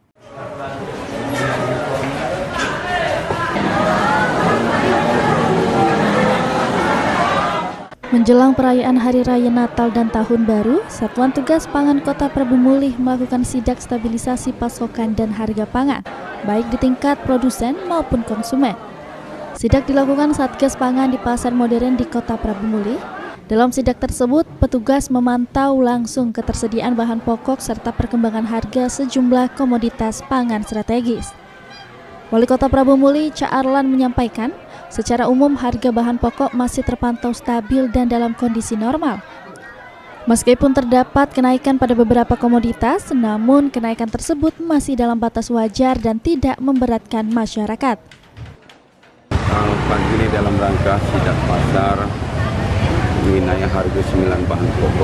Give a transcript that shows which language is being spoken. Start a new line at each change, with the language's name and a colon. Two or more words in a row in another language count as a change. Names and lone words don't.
Indonesian: Menjelang perayaan Hari Raya Natal dan Tahun Baru, Satuan Tugas Pangan Kota Prabu Mulih melakukan sidak stabilisasi pasokan dan harga pangan, baik di tingkat produsen maupun konsumen. Sidak dilakukan Satgas Pangan di Pasar Modern di Kota Prabu Mulih. Dalam sidak tersebut, petugas memantau langsung ketersediaan bahan pokok serta perkembangan harga sejumlah komoditas pangan strategis. Wali Kota Prabu Mulih, Ca Arlan, menyampaikan, secara umum harga bahan pokok masih terpantau stabil dan dalam kondisi normal. Meskipun terdapat kenaikan pada beberapa komoditas, namun kenaikan tersebut masih dalam batas wajar dan tidak memberatkan masyarakat. Pagi ini dalam rangka sidak pasar mengenai harga 9 bahan pokok.